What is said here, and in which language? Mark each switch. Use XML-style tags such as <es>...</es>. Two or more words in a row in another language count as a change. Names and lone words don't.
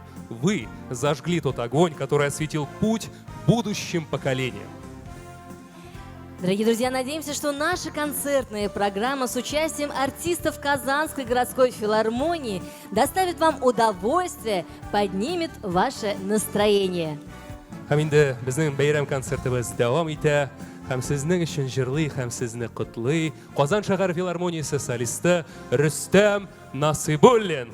<ru>Вы зажгли тот огонь, который осветил путь будущим поколениям. Дорогие друзья, надеемся, что наша концертная программа с участием артистов Казанской городской филармонии доставит вам удовольствие, поднимет ваше настроение.</ru> <tt>Һәм инде безнең бәйрәм концертыбыз дәвам итә. Һәм сезнең өчен җырлый, һәм сезне котлый Казан шәһәр филармониясе солисты Рөстәм Насыйбуллин.</tt>